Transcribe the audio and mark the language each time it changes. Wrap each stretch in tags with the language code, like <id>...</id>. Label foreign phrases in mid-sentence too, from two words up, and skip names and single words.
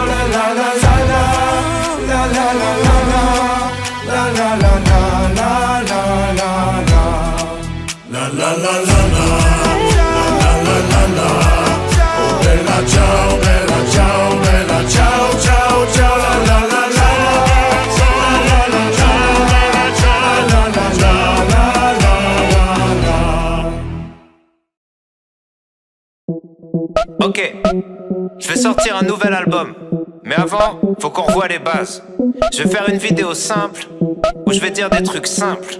<it>La la la la la, la la la la la, la la la la la la la. La la la la la, la la la la. Oh bella ciao, bella ciao, bella ciao, ciao, ciao. La la la la la, la la la la, la la la la.</it> <fr>Ok, je vais sortir un nouvel album. Mais avant, faut qu'on revoie les bases. Je vais faire une vidéo simple où je vais dire des trucs simples.</fr>